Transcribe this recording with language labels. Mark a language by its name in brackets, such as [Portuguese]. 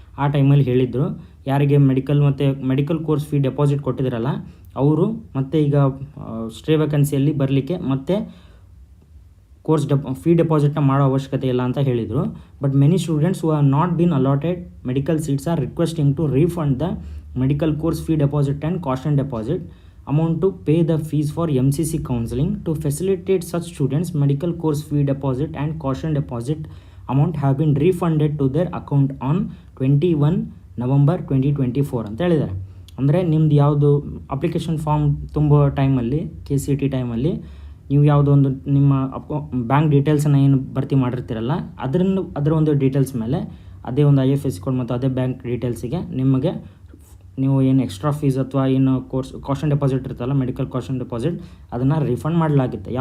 [Kannada] ಆ ಟೈಮಲ್ಲಿ ಹೇಳಿದರು, ಯಾರಿಗೆ ಮೆಡಿಕಲ್ ಕೋರ್ಸ್ ಫೀ ಡೆಪಾಸಿಟ್ ಕೊಟ್ಟಿದ್ರಲ್ಲ ಅವರು ಮತ್ತೆ ಈಗ ಸ್ಟೇ ವೇಕೆನ್ಸಿಯಲ್ಲಿ ಬರಲಿಕ್ಕೆ ಮತ್ತೆ ಕೋರ್ಸ್ ಫೀ ಡೆಪಾಸಿಟ್ನ ಮಾಡೋ ಅವಶ್ಯಕತೆ ಇಲ್ಲ ಅಂತ ಹೇಳಿದರು. [English] But many students who are not been allotted medical seats are requesting to refund the medical course fee deposit and cost deposit amount to pay the fees for MCC counseling. To facilitate such students, medical course fee deposit and caution deposit amount have been refunded to their account on 21 November 2024 [Kannada] ಅಂತ ಹೇಳಿದ್ದಾರೆ. ಅಂದರೆ ನಿಮ್ದು ಯಾವುದು application form ತುಂಬೋ ಟೈಮಲ್ಲಿ, KCET ಟೈಮಲ್ಲಿ ನೀವು ಯಾವುದೋ ಒಂದು ನಿಮ್ಮ ಬ್ಯಾಂಕ್ ಡೀಟೇಲ್ಸನ್ನು ಏನು ಭರ್ತಿ ಮಾಡಿರ್ತೀರಲ್ಲ ಅದರ ಒಂದು ಡೀಟೇಲ್ಸ್ ಮೇಲೆ ಅದೇ ಒಂದು IFSC ಕೋಡ್ ಮತ್ತು ಅದೇ ಬ್ಯಾಂಕ್ ಡೀಟೇಲ್ಸಿಗೆ ನಿಮಗೆ ನೀವು ಏನು ಎಕ್ಸ್ಟ್ರಾ ಫೀಸ್ ಅಥವಾ ಏನು ಕಾಷನ್ ಡೆಪಾಸಿಟ್ ಇರುತ್ತಲ್ಲ, ಮೆಡಿಕಲ್ ಕಾಷನ್ ಡೆಪಾಸಿಟ್, ಅದನ್ನು ರಿಫಂಡ್ ಮಾಡಲಾಗುತ್ತೆ.